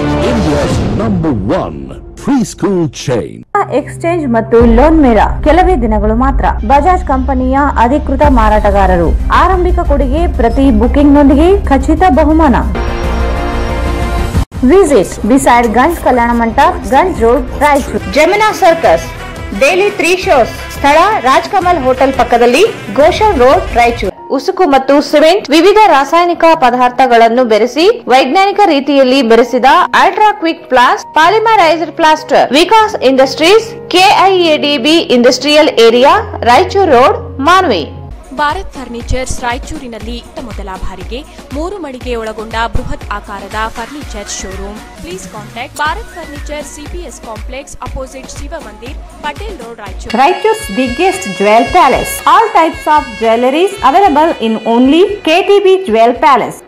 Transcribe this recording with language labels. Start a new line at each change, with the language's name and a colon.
English: India's #1 preschool chain.
Kannada: Exchange ಮತ್ತು loan ಮೇಳ ಕೆಲವೇ ದಿನಗಳು ಮಾತ್ರ. ಬಜಾಜ್ ಕಂಪನಿಯ ಅಧಿಕೃತ ಮಾರಾಟಗಾರರು. ಆರಂಭಿಕ ಕೊಡುಗೆ ಪ್ರತಿ ಬುಕಿಂಗ್ ನೊಂದಿಗೆ ಖಚಿತ ಬಹುಮಾನ.
English: visit beside
Kannada: Ganj Kalyana Mantapa, Ganj road, Raichur. Jamuna circus
English: Daily 3 shows.
Kannada: ಸ್ಥಳ ರಾಜ್ಕಮಲ್ ಹೋಟೆಲ್ ಪಕ್ಕದಲ್ಲಿ, ಗೋಶನ್ ರೋಡ್, ರಾಯಚೂರು. ಉಸುಕು ಮತ್ತು ಸಿಮೆಂಟ್, ವಿವಿಧ ರಾಸಾಯನಿಕ ಪದಾರ್ಥಗಳನ್ನು ಬೆರೆಸಿ ವೈಜ್ಞಾನಿಕ ರೀತಿಯಲ್ಲಿ ಬೆರೆಸಿದ ultra quick ಪ್ಲಾಸ್ಟ್, polymerised plaster. Vikas industries, KIADB industrial area, Raichur road, Manvi. Bharat furnitures ರಾಯಚೂರಿನಲ್ಲಿ ಮೊದಲ ಬಾರಿಗೆ 3 ಮಳಿಗೆ ಒಳಗೊಂಡ ಬೃಹತ್ ಆಕಾರದ furniture showroom.
English: please contact
Kannada: Bharat furniture, CPS complex,
English: opposite
Kannada: Shiva Mandir, Patel road, Raichur.
English: Raichuru's biggest jewel palace. All types of jewelries available in only KTB Jewel Palace.